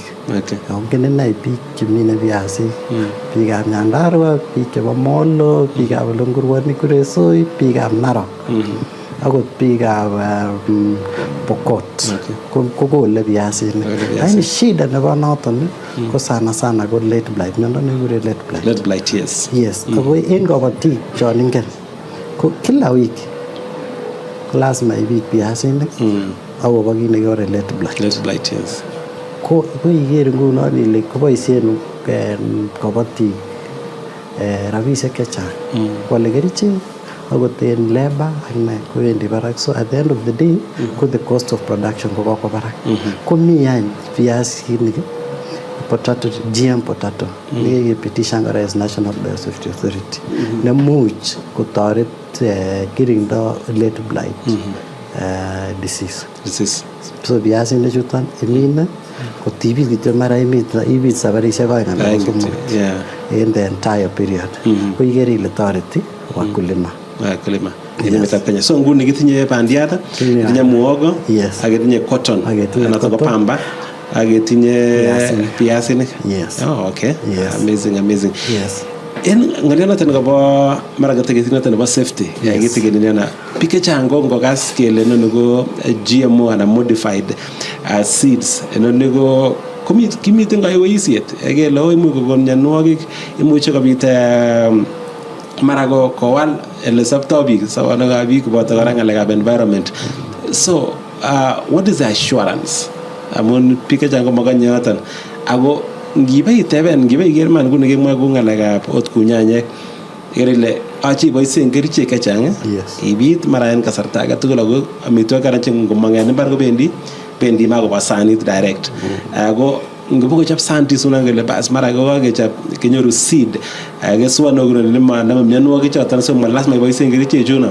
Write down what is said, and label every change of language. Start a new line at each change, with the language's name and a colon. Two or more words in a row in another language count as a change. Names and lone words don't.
Kalenjin: Ongen inei biik chemine viasik, biikab Nyandarua, biik chebo Molo, biikab Olengurwani Kuresoi, biikab Narok. akot biikab Pokot kokole piasinik. Lakini shida nebo noton ko sana sana ko
English: late blight,
Kalenjin: miondo nekikure
English: late blight. Late blight, yes.
Kalenjin: Yes, ako en kabatik chon ingen ko kila wiki ko lazima ibit piasinik akobo kit nekikure
English: late blight. Late blight, yes.
Kalenjin: Ko iker ngunon ile koboisien kabatik rabisiek chechang kwale kerichek akot en labor ak ne kowendi barak.
English: So at the end of the day ko the cost of production
Kalenjin: ko kokwo barak. Komi any piasinik potato,
English: GM potato
Kalenjin: nekikipitishan kora as National Biosafety Authority nemuch kotoret kirindo
English: late blight disease.
Kalenjin: So piasinik chuton imine kotibit kityo mara ibit sabarisiek oeng anan ko somok
English: in the entire period.
Kalenjin: Ko ikere ile toreti wakulima. Emetab Kenya. So nguni kitinye bandiat, kitinye muogo, ak kitinye cotton, anan ko pamba, ak kitinye piasinik. Yes.
English: Oh, okay. Yes. Amazing. Yes.
Kalenjin: En ng'alionoton kobo mara kateketinoton nebo safety kitikeniana biik chechang ko ngokas kele inoni ko GMO anan
English: modified seeds
Kalenjin: inoni ko kimiten kaiweisiet kele imuch kokon mionwogik, imuche kobit mara kowal ele soptoo biik sobonwekab biik koboto kora ng'alekab environment.
English: So what is the assurance
Kalenjin: amun biik chechang komokonye yoton ako ngiber man nguni kemwa kou ng'alekab ot kou nyanyek ikere ile ache iboisien kerichek chechang ibit mara en kasarta age tugul ako amitwogik kora che ngomong en mbar kobendi makoba sanit direct ako ngobokochop santis unan kele bas mara kokakechop kenyoru seed keswon okune maname mionwogik choton, so lazima iboisien kerichek chuno.